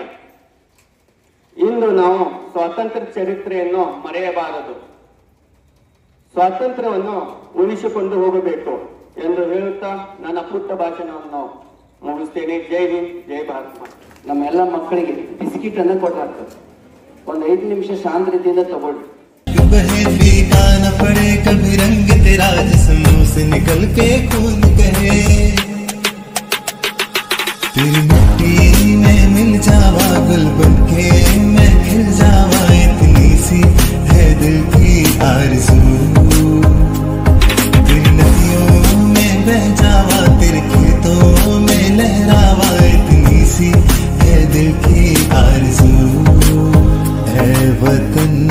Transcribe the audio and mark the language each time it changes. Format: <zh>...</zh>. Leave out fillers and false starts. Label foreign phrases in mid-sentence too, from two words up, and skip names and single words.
<kn>ಇಂದು ನಾವು ಸ್ವಾತಂತ್ರ್ಯ ಚರಿತ್ರೆಯನ್ನು ಮರೆಯಬಾರದು, ಸ್ವಾತಂತ್ರ್ಯವನ್ನು ಉಳಿಸಿಕೊಂಡು ಹೋಗಬೇಕು ಎಂದು ಹೇಳುತ್ತಾ ನನ್ನ ಪುಟ್ಟ ಭಾಷಣವನ್ನು ಮುಗಿಸ್ತೇನೆ. ಜೈ ಹಿಂದ್, ಜೈ ಭಾರತ್. ನಮ್ಮ ಎಲ್ಲ ಮಕ್ಕಳಿಗೆ ಬಿಸ್ಕಿಟ್ ಅನ್ನ ಕೊಟ್ಟಾಗ್ತದೆ. ಒಂದು 5 ನಿಮಿಷ ಶಾಂತ ರೀತಿಯಿಂದ ತಗೊಳ್ಳಿ.</kn> <hi>बहे फीका न पड़े कभी रंग तेरा जिस्मों से निकल के खून कहे तेरी मिट्टी में मिल जावा गुल बनके मैं खिल जावा इतनी सी है दिल की आरज़ू तेरी नदियों में बह जावा तेरे खेतों में लहरावा इतनी सी है दिल की आरज़ू है वतन</hi>